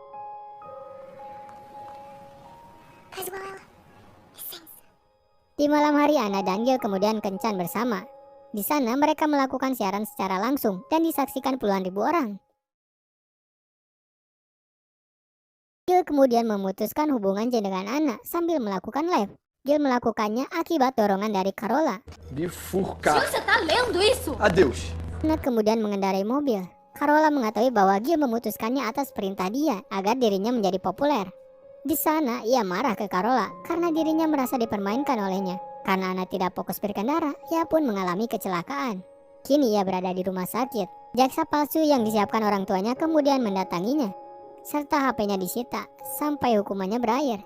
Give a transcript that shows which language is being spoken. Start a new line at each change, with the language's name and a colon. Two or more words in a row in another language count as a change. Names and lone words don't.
Indonesian: Di malam hari Anna dan Gil kemudian kencan bersama. Di sana mereka melakukan siaran secara langsung dan disaksikan puluhan ribu orang. Gil kemudian memutuskan hubungan dengan Anna sambil melakukan live. Gil melakukannya akibat dorongan dari Carola.
Portuguese: Gil, você tá lendo isso? Adeus.
Indonesian: Anna kemudian mengendarai mobil. Carola mengetahui bahwa Gil memutuskannya atas perintah dia agar dirinya menjadi populer. Di sana ia marah ke Carola karena dirinya merasa dipermainkan olehnya. Karena Anna tidak fokus berkendara, ia pun mengalami kecelakaan. Kini ia berada di rumah sakit. Jaksa palsu yang disiapkan orang tuanya kemudian mendatanginya, serta HP-nya disita sampai hukumannya berakhir.